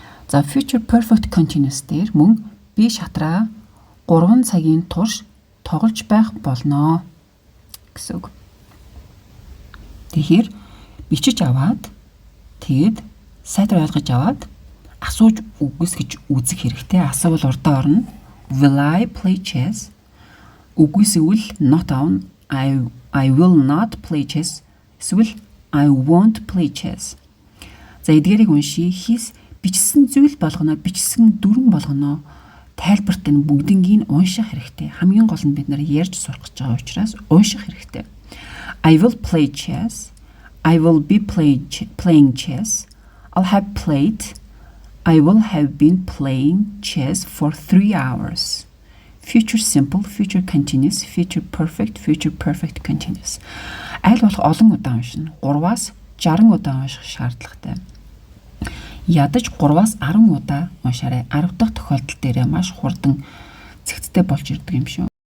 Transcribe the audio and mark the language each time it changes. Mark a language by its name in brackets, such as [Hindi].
[Mongolian] За future perfect continuous дээр мөн би шатраа 3 цагийн турш тоглож байх болно гэсэн үг. Тэгэхээр бичиж аваад тэгэд сайтар ойлгож аваад асууж үгүйсгэж үзэх хэрэгтэй. Асуувал урдаа орно. [English] Will I play chess? [Mongolian] Үгүйсгэл [English] not on I will not play chess. [Mongolian] Эсвэл [English] I won't play chess. [Mongolian] За эдгээрийг уншия. Хис бичсэн зүйл болгоно, бичсэн дүрэн болгоно. Тайлбарт энэ бүгднийг унших хэрэгтэй. Хамгийн гол нь бид нар ярьж сурах гэж байгаа учраас унших хэрэгтэй. [English] I will play chess. I will be playing chess. I'll have played. I will have been playing chess for 3 hours. Future simple, future continuous, future perfect continuous. [Mongolian] Аль болох олон удаа уншина. 3-аас 60 удаа унших шаардлагатай. Ядаж 3-аас 10 удаа уншаарай. 10 дахь тохиолдол дээр маш хурдан цэгцтэй болж ирдэг юм шүү.